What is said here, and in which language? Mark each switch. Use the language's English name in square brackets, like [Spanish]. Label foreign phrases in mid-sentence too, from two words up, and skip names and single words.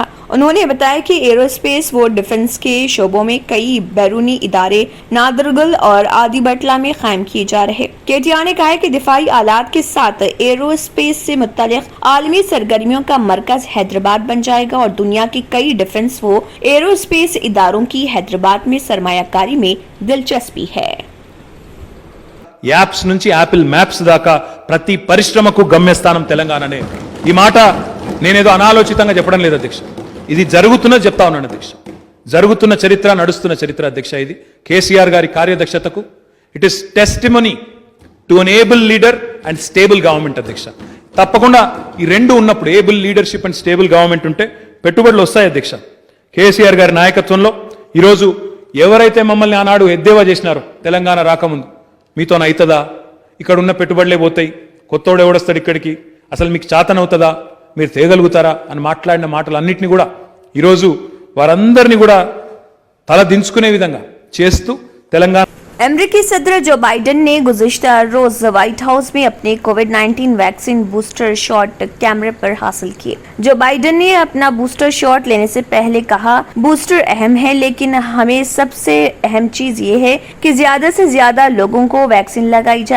[Urdu] انہوں نے بتایا کہ ایروسپیس و ڈیفنس کے شعبوں میں کئی بیرونی ادارے نادرگل اور آدی بٹلہ میں قائم کیے جا رہے. کے ٹی آر نے کہا کہ دفاعی آلات کے ساتھ ایروسپیس سے متعلق عالمی سرگرمیوں کا مرکز حیدرآباد بن جائے گا اور دنیا کے کئی ڈیفنس و ایروسپیس اداروں کی حیدرآباد میں سرمایہ کاری میں دلچسپی ہے. [Telugu] యాప్స్ నుంచి యాపిల్ మ్యాప్స్ దాకా ప్రతి పరిశ్రమకు గమ్యస్థానం తెలంగాణనే. ఈ మాట నేనేదో అనాలోచితంగా చెప్పడం లేదు అధ్యక్ష, ఇది జరుగుతున్నది చెప్తా ఉన్నాను అధ్యక్ష. జరుగుతున్న చరిత్ర, నడుస్తున్న చరిత్ర అధ్యక్ష. ఇది కేసీఆర్ గారి కార్యదక్షతకు [English] it is testimony to an able leader and stable government [Telugu] అధ్యక్ష. తప్పకుండా ఈ రెండు ఉన్నప్పుడు, [English] able leadership and stable government [Telugu] ఉంటే పెట్టుబడులు వస్తాయి అధ్యక్ష. కేసీఆర్ గారి నాయకత్వంలో ఈరోజు ఎవరైతే మమ్మల్ని ఆనాడు ఎద్దేవా చేసినారో తెలంగాణ రాకముందు, మీతోన అవుతుందా, ఇక్కడ ఉన్న పెట్టుబడులే పోతాయి, కొత్తోడు ఎవడొస్తాడు ఇక్కడికి, అసలు మీకు చాతనవుతుందా, మీరు తేగలుగుతారా అని మాట్లాడిన మాటలన్నింటినీ కూడా ఈరోజు వారందరినీ కూడా తల దించుకునే విధంగా చేస్తూ తెలంగాణ [Urdu] امریکی صدر جو بائیڈن نے گزشتہ روز وائٹ ہاؤس میں اپنے کووڈ-19 ویکسین [English] booster shot [Urdu] کیمرے پر حاصل کیے. جو بائیڈن نے اپنا [English] booster shot [Urdu] لینے سے پہلے کہا، بوسٹر اہم ہے، لیکن ہمیں سب سے اہم چیز یہ ہے کہ زیادہ سے زیادہ لوگوں کو ویکسین لگائی جائے.